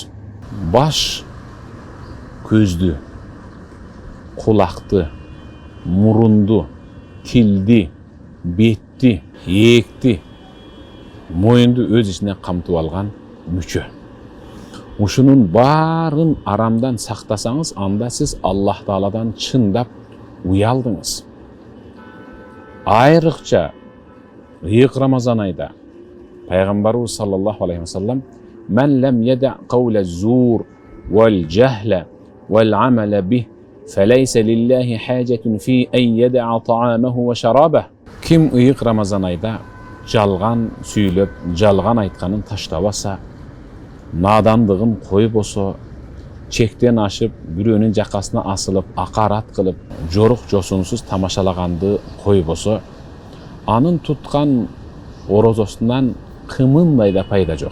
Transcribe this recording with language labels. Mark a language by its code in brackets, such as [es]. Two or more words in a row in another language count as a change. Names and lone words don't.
[ky] Баш көздү, кулакты, мурунду, тилди, бетти, эекти, моюнду өз ичине камтып алган мүчө. Ушунун барын арамдан сактасаңыз, анда сиз Аллах Тааладан чындап уялдыңыз. Айрыкча ыйык Рамазан айда Пайгамбарыбыз [ar] صلى الله عليه وسلم من لم يدع قول الزور والجهل والعمل به فليس لله حاجة في أن يدع طعامه وشرابه". [ky] Ким ыйык Рамазан айда жалган сүйлөп, жалган айтканын таштабаса, надандыгын койбосо, чектен ашып, бирөөнүн жакасына асылып, акарат кылып, жорук жосунсуз тамашалаганды койбосо, анын туткан орозосунан кымындай да пайда жок.